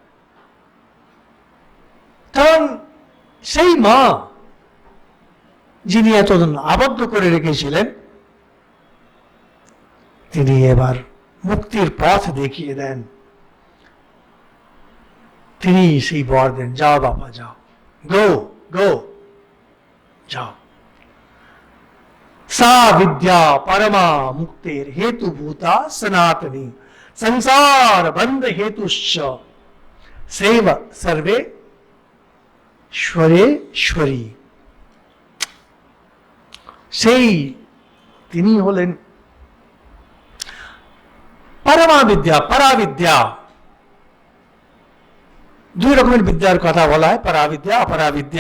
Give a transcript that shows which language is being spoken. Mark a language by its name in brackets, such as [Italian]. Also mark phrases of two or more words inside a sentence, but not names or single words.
[Bangla] কারণ সেই মা যিনি এতদিন আবদ্ধ করে রেখেছিলেন, তিনি এবার মুক্তির পথ দেখিয়ে দেন। তিনি সেই বর দেন, যাও বাবা যাও, [English] go go [Bangla] যাও। [Sanskrit] सा विद्या परमा मुक्तेर हेतु भूता सनातनी संसार बंध हेतुश्च सेव सर्वे শ্বরেশ্বরী। [Bangla] সেই তিনি হলেন পরমা বিদ্যা, পরাবিদ্যা। দুই রকমের বিদ্যার কথা বলা হয়, পরাবিদ্যা অপরাবিদ্যা।